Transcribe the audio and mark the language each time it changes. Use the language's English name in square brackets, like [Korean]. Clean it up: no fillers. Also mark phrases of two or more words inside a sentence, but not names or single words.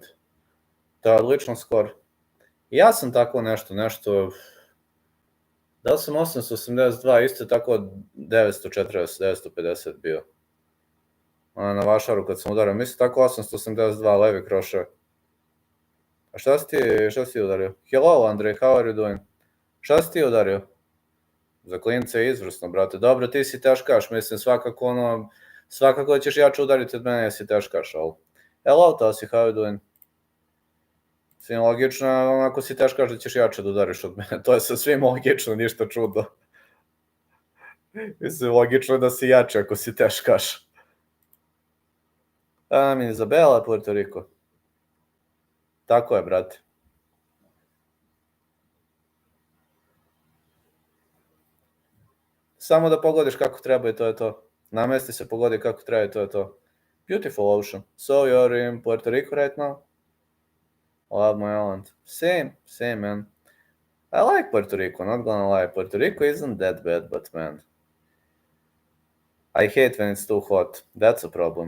[Serbian] To je odličan skor. Ja sam tako nešto... Da li sam 882, isto tako 940, 950 bio. Na vašaru kad sam udario. Mislim tako 882, levi krošar. A šta si ti udario? Hello, Andrej, [English] how are you doing? [Serbian] Šta si ti udario? Za klince je izvrsno, brate. Dobro, ti si teškaš, mislim, svakako ćeš jače udariti od mene, jesi teškaš, ali... [English] Hello, Tosi, how are you doing? [Serbian] Svim logično, ako si teškaš da ćeš jače da udariš od mene. To je sa svim logično, ništa čudo. Mislim, logično je da si jače ako si teškaš. Izabela, Puerto Rico. Tako je, brate. Samo da pogodiš kako treba i to je to. Namesti se, pogodi kako treba i to je to. [English] Beautiful ocean. So you're in Puerto Rico right now? Love my island. Same, man. I like Puerto Rico, not gonna lie. Puerto Rico isn't that bad, but man, I hate when it's too hot. That's a problem.